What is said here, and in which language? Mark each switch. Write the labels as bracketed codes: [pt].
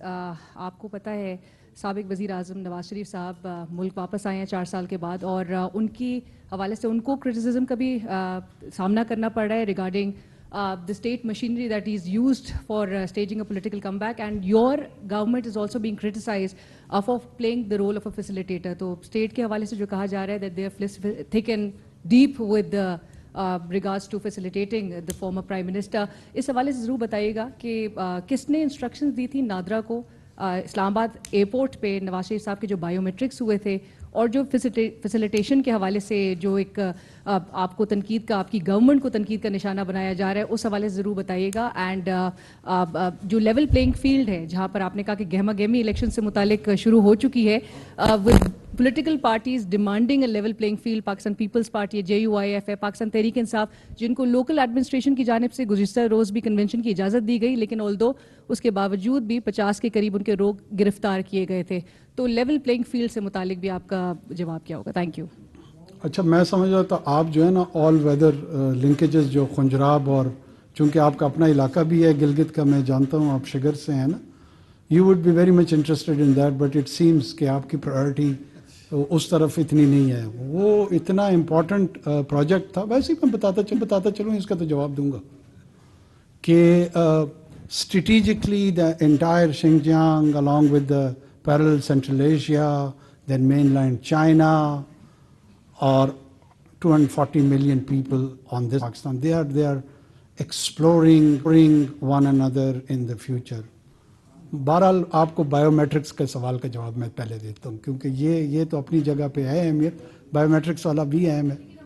[ur] آپ کو پتہ ہے سابق وزیر اعظم نواز شریف صاحب ملک واپس آئے ہیں 4 سال کے بعد, اور ان کی حوالے سے ان کو کرٹیسزم کا بھی سامنا کرنا پڑ رہا ہے [en] Regarding the state machinery that is used for staging a political comeback, and your government is also being criticized for playing the role of a facilitator. [ur] تو state کے حوالے سے جو کہا جا رہا ہے [en] that they are thick and deep with the regards to facilitating the former prime minister. [ur] اس حوالے سے ضرور بتائیے گا کہ کس نے انسٹرکشنز دی تھی نادرا کو اسلام آباد ایئرپورٹ پہ نواز شریف صاحب کے جو بایو میٹرکس ہوئے تھے, اور جو فیسیلیٹیشن کے حوالے سے جو ایک آپ کو تنقید کا, آپ کی گورنمنٹ کو تنقید کا نشانہ بنایا جا رہا ہے, اس حوالے سے ضرور بتائیے گا. اینڈ جو لیول پلینگ فیلڈ ہے جہاں پر آپ نے کہا کہ گہما گہمی الیکشن سے متعلق شروع ہو چکی ہے, [en] with political parties demanding a level playing field, [ur] Pakistan Peoples party, JUIF ہے, پاکستان تحریک انصاف, جن کو لوکل ایڈمنسٹریشن کی جانب سے گزشتہ روز بھی کنونشن کی اجازت دی گئی, لیکن آلدو اس کے باوجود بھی 50 کے قریب ان کے لوگ گرفتار کیے گئے تھے. تو لیول پلینگ فیلڈ سے متعلق بھی آپ کا جواب کیا ہوگا؟ Thank you. اچھا میں سمجھ رہا تھا آپ جو ہے نا آل ویدر لنکیجز جو خنجراب, اور چونکہ آپ کا اپنا علاقہ بھی ہے گلگت کا, میں جانتا ہوں آپ شگر سے ہیں نا, [en] you would be very much interested in that, but it seems [ur] کہ آپ کی پرائرٹی اس طرف اتنی نہیں ہے. وہ اتنا امپورٹنٹ پروجیکٹ تھا. ویسے ہی میں بتاتا چلوں, اس کا تو جواب دوں گا کہ [en] Strategically the entire Xinjiang along with the parallel Central Asia, then mainland China, or 240 million people on this Pakistan, they are exploring one another in the future. [ur] بہرحال آپ کو بایو میٹرکس کے سوال کا جواب میں پہلے دیتا ہوں, کیونکہ یہ تو اپنی جگہ پہ ہے اہمیت, بایو میٹرکس والا بھی اہم ہے.